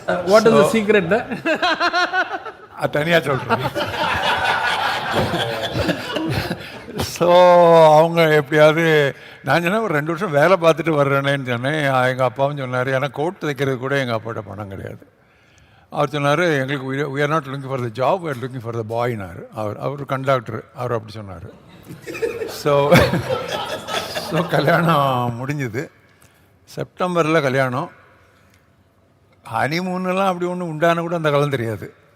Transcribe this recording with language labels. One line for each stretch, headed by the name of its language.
English: What is the secret?
Tamil: அது தனியாக சொல்கிறேன். ஸோ அவங்க எப்படியாவது நான் சொன்னேன் ஒரு 2 வருஷம் வேலை பார்த்துட்டு வர்றேனேன்னு சொன்னேன். எங்கள் அப்பாவும் சொன்னார், ஏன்னா கோட் தைக்கிறது கூட எங்கள் அப்பாட்ட பணம் கிடையாது. அவர் சொன்னார், எங்களுக்கு
English: we are not looking for the job, we are looking for the boy
Tamil: னார். அவர் கண்டக்டர், அவர் அப்படி சொன்னார். ஸோ கல்யாணம் முடிஞ்சுது. செப்டம்பரில் கல்யாணம். ஹனிமூன்லாம் அப்படி ஒன்று உண்டான கூட அந்த காலம் தெரியாது.